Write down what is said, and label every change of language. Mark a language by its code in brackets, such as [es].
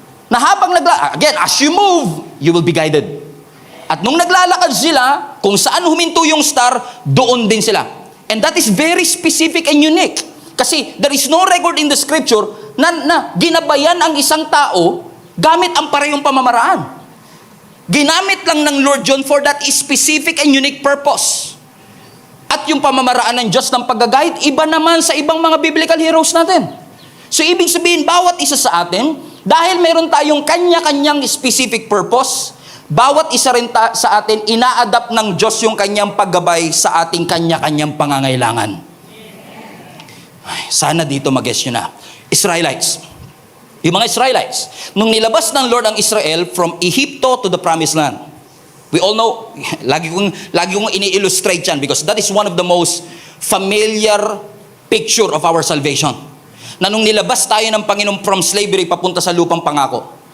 [tl] Na habang again, [en] as you move, you will be guided. [tl] At nung naglalakad sila, kung saan huminto yung star, doon din sila. [en] And that is very specific and unique. [tl] Kasi [en] there is no record in the scripture [tl] na ginabayan ang isang tao gamit ang parehong pamamaraan. Ginamit lang ng [en] Lord John for that specific and unique purpose. [tl] At yung pamamaraan ng Diyos ng pag-guide, iba naman sa ibang mga biblical heroes natin. So ibig sabihin, bawat isa sa atin, dahil meron tayong kanya-kanyang specific purpose, bawat isa rin sa atin, ina-adapt ng Diyos yung kanyang paggabay sa ating kanya-kanyang pangangailangan. Ay, sana dito mag-guess nyo na. Israelites. Yung mga Israelites, nung nilabas ng Lord ang Israel [en] from Egypto to the Promised Land. We all know, [tl] lagi kong ini-illustrate yan [en] because that is one of the most familiar picture of our salvation. [tl] Na nung nilabas tayo ng Panginoon [en] from slavery [tl] papunta sa lupang pangako.